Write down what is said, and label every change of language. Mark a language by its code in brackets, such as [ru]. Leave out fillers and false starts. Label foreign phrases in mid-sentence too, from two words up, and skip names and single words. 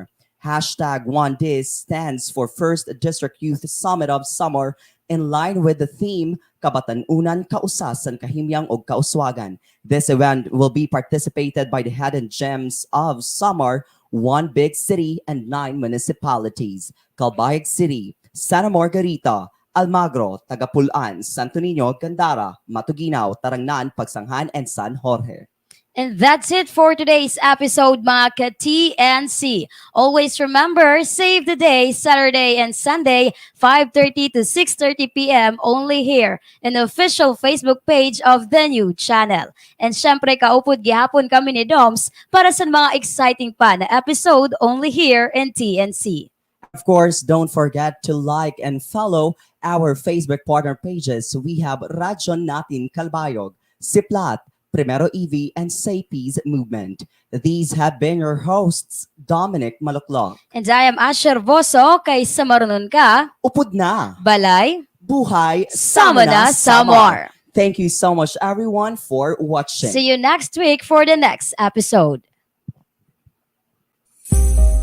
[en] Hashtag #OneDis stands for First District Youth Summit of Samar, in line with the theme, [war] Kabatanunan, Kausasan, Kahimyang o Kauswagan. [en] This event will be participated by the hidden gems of Samar, one big city and 9 municipalities: Calbayog City, Santa Margarita, Almagro, Tagapulan, Santo Niño, Gandara, Matuginaw, Tarangnan, Pagsanghan, and San Jorge. And that's it for today's episode, [war] mga ka-TNC. [en] Always remember, save the day, Saturday and Sunday, 5:30 to 6:30 p.m. only here in the official Facebook page of the new channel. [war] And syempre, kaupod gihapon kami ni Doms para sa mga exciting pa na episode [en] only here in TNC. Of course, don't forget to like and follow our Facebook partner pages. We have Radyo Natin Kalbayog, Siplat, Primero EV, and Say Peace Movement. These have been your hosts, Dommenic Maluklok. And I am Asher Boso, [war] kay Samarunon ka, Upod na! Balay Buhay Sama na Samar. [en] Thank you so much, everyone, for watching. See you next week for the next episode.